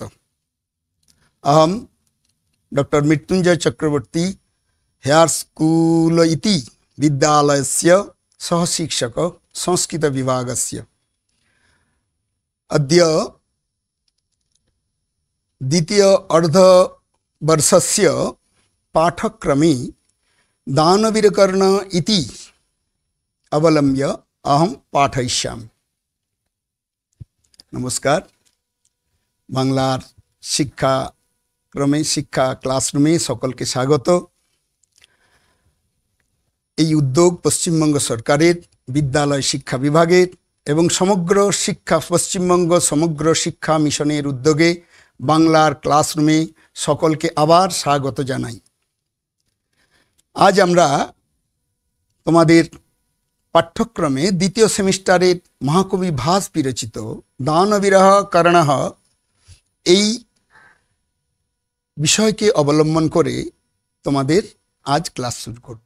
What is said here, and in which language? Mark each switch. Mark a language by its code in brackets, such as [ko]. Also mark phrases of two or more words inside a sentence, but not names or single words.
[sa] अहम डॉक्टर मृत्युंजय चक्रवर्ती हेयर स्कूल इति विद्यालयस्य सहशिक्षक संस्कृत विभागस्य अद्य द्वितीय अर्धवर्षस्य पाठ्यक्रमे दानवीरकर्ण इति अवलम्ब्य अहम पाठयिष्यामि। [bn] नमस्कार। বাংলার শিক্ষা ক্রমে শিক্ষা ক্লাসরুমে সকলকে স্বাগত। এই উদ্যোগ পশ্চিমবঙ্গ সরকারের বিদ্যালয় শিক্ষা বিভাগের এবং সমগ্র শিক্ষা পশ্চিমবঙ্গ সমগ্র শিক্ষা মিশনের উদ্যোগে বাংলার ক্লাসরুমে সকলকে আবার স্বাগত জানাই। আজ আমরা তোমাদের পাঠ্যক্রমে দ্বিতীয় সেমিস্টারের মহাকবি ভাস বিরচিত দানবিরহ কর্ণঃ এই বিষয়কে অবলম্বন করে তোমাদের আজ ক্লাস শুরু করব।